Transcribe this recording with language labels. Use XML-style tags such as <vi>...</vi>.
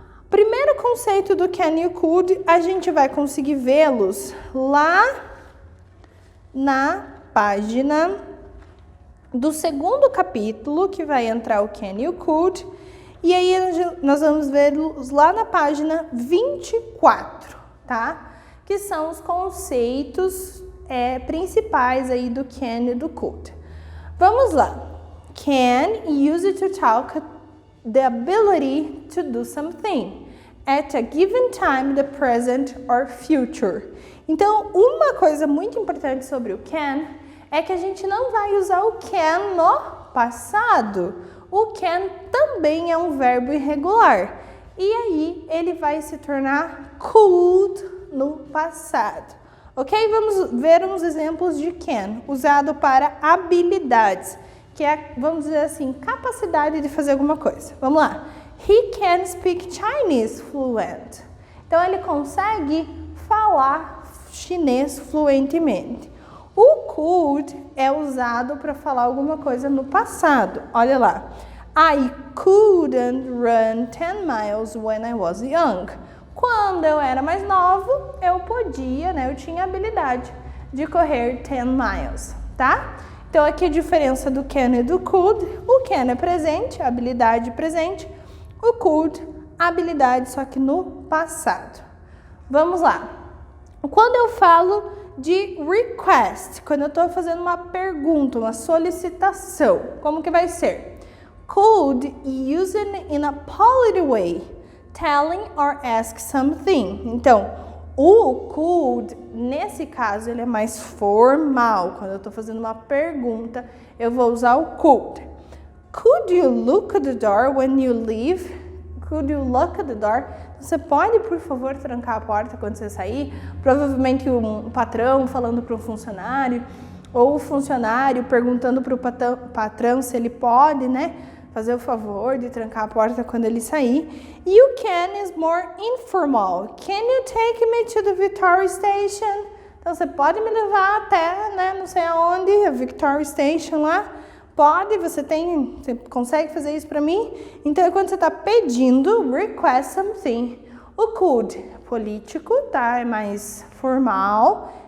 <pt>Primeiro conceito do can e could, a gente vai conseguir vê-los lá na página do segundo capítulo, que vai entrar o can e o could, e aí nós vamos vê-los lá na página 24, tá? Que são os conceitos principais aí do can e do could. Vamos lá.</pt> <en>Can, use to talk the ability to do something at a given time, the present or future.</en> <pt>Então, uma coisa muito importante sobre o can é que a gente não vai usar o can no passado. O can também é um verbo irregular. E aí, ele vai se tornar could no passado. Ok? Vamos ver uns exemplos de can, usado para habilidades, que é, vamos dizer assim, capacidade de fazer alguma coisa. Vamos lá.</pt> <en>He can speak Chinese fluent.</en> <pt>Então, ele consegue falar chinês fluentemente. O could é usado para falar alguma coisa no passado. Olha lá.</pt> <en>I couldn't run 10 miles when I was young.</en> <pt>Quando eu era mais novo, eu podia, né? Eu tinha a habilidade de correr 10 miles, tá? Então, aqui a diferença do can e do could. O can é presente, habilidade presente. O could, habilidade, só que no passado. Vamos lá. Quando eu falo de request, quando eu estou fazendo uma pergunta, uma solicitação, como que vai ser?</pt> <en>Could, used in a polite way, telling or ask something.</en> <pt>Então, o could, nesse caso, ele é mais formal. Quando eu estou fazendo uma pergunta, eu vou usar o could.</pt> <en>Could you look at the door when you leave? Could you look at the door?</en> <pt>Você pode, por favor, trancar a porta quando você sair? Provavelmente um patrão falando para um funcionário, ou o funcionário perguntando para o patrão se ele pode, né? Fazer o favor de trancar a porta quando ele sair.</pt> <en>E o can is more informal. Can you take me to the Victoria Station?</en> <pt>Então, você pode me levar até, né, não sei aonde, a Victoria Station lá? Pode, você consegue fazer isso para mim? Então, quando você está pedindo,</pt> <en>request something.</en> <pt>O could, político, tá? É mais formal.</pt>